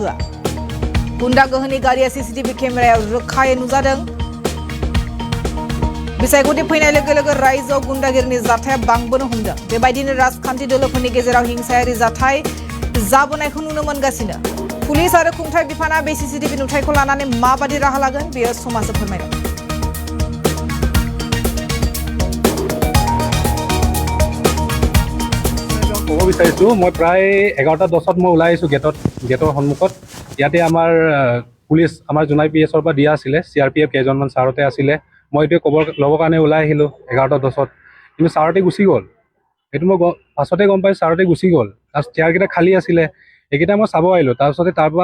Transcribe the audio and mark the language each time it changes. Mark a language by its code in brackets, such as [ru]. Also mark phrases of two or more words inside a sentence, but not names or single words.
[brx] गोहोनि गारिया सीसीटीवी केमेरायाव रोखायै नुजादों बिसायख'थि फैनाय लोगो लोगो रायजोआव गुन्डागिरिनि जाथाया बांबोनो हमदों बेबायदिनो राजखान्थि दोलोफोरनि गेजेराव हिंसायारि जाथाय जाबोनायखौ नुनो मोनगासिनो पुलिस आरो खुंथाय बिफाना बे सीसीटीवी नुथायखौ लानानै माबादि राहा लागोन बेयो समाजो फोरमायगोन [as] ক'ব বিচাৰিছোঁ মই প্ৰায় 11:10 মই ওলাই আহিছোঁ গেটৰ সন্মুখত ইয়াতে আমাৰ পুলিচ আমাৰ জোনাই PSৰ পৰা দিয়া আছিলে CRPF কেইজনমান ছাৰতে আছিলে মই এইটোৱে ল'বৰ কাৰণে ওলাই আহিলোঁ 11:10 কিন্তু ছাৰতে গুচি গ'ল এইটো মই পাছতে গম পাই ছাৰতে গুচি গ'ল তাৰ চেয়াৰকেইটা খালী আছিলে এইকেইটা মই চাব আহিলোঁ তাৰপিছতে তাৰপৰা